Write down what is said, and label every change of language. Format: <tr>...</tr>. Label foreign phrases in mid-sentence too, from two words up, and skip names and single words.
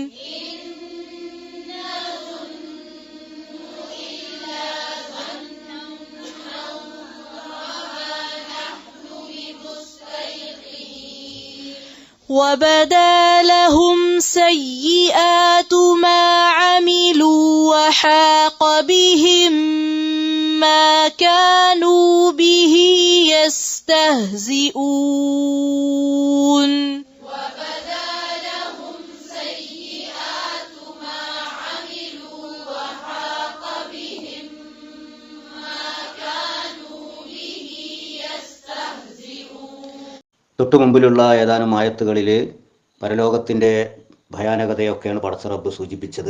<ar>وبدا لهم سيئات ما عملوا وحاق بهم ما كانوا به يستهزئون.</ar> <ml>തൊട്ടു മുമ്പിലുള്ള ഏതാനും ആയത്തുകളിൽ പരലോകത്തിൻ്റെ ഭയാനകതയൊക്കെയാണ് പടച്ച റബ്ബ് സൂചിപ്പിച്ചത്.</ml>